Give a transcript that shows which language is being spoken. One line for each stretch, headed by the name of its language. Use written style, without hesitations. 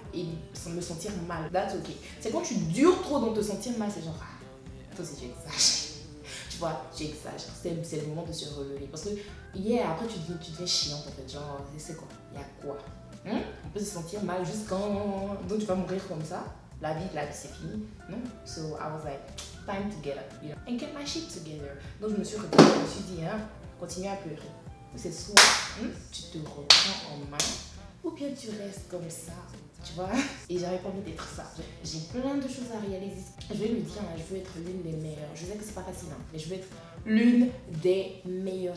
French: Et me sentir mal,
English: that's ok.
French: C'est quand tu dures trop dans te sentir mal, c'est genre, ah, toi aussi, tu exagères. Tu vois, j'exagère. C'est le moment de se relever. Parce que, après, tu deviens chiante en fait. Genre, c'est quoi? Il y a quoi? On peut se sentir mal juste quand. Donc, tu vas mourir comme ça. La vie, c'est fini. Non?
English: So, I was like, time to get up, you know, and get my shit together.
French: Donc, je me suis regardée, je me suis dit, continue à pleurer. C'est soit tu te reprends en main, ou bien tu restes comme ça. Tu vois, et j'avais pas envie d'être ça. J'ai plein de choses à réaliser. Je vais me dire, je veux être l'une des meilleures. Je sais que c'est pas facile, mais je veux être l'une des meilleures.